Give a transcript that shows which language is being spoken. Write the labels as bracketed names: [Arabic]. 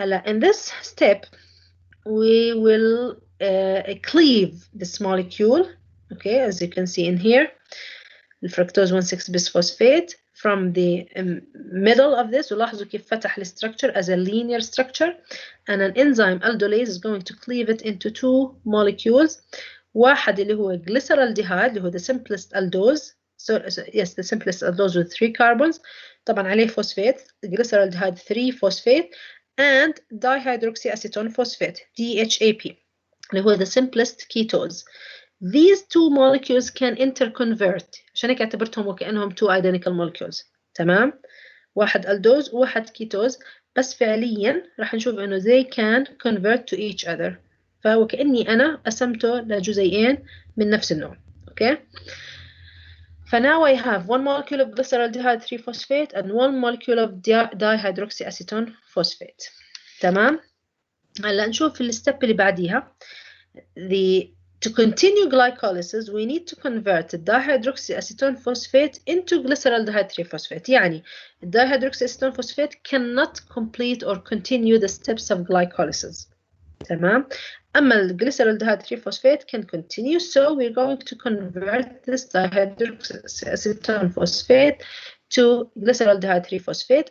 [English] In this step we will cleave this molecule. Okay, as you can see in here, the fructose 1,6-bis phosphate from the middle of this. [Arabic] ولاحظوا كيف فتح [English] structure as a linear structure, and an enzyme aldolase is going to cleave it into 2 molecules. [Arabic] واحد اللي هو glyceraldehyde اللي هو [English] the simplest aldose. So yes, the simplest aldose with 3 carbons. [Arabic] طبعا عليه [English] phosphate, glyceraldehyde 3-phosphate, and dihydroxyacetone phosphate DHAP اللي هو the simplest ketose. These 2 molecules can interconvert. [Arabic] عشان هيك اعتبرتهم وكأنهم [English] 2 identical molecules. [Arabic] تمام؟ واحد aldose وواحد ketose، بس فعليا راح نشوف انه [English] they can convert to each other. [Arabic] فهو كأني انا قسمته لجزيئين من نفس النوع. [English] Okay? فناو I have 1 molecule of glyceraldehyde 3-phosphate and 1 molecule of dihydroxyacetone phosphate. [Arabic] تمام؟ هلا نشوف الستep اللي بعديها. [English] To continue glycolysis, we need to convert the dihydroxyacetone phosphate into glyceraldehyde 3-phosphate. يعني dihydroxyacetone phosphate cannot complete or continue the steps of glycolysis. [Arabic] تمام؟ أما [English] glyceraldehyde 3-phosphate can continue, so we're going to convert this dihydroxyacetone phosphate to glyceraldehyde 3-phosphate.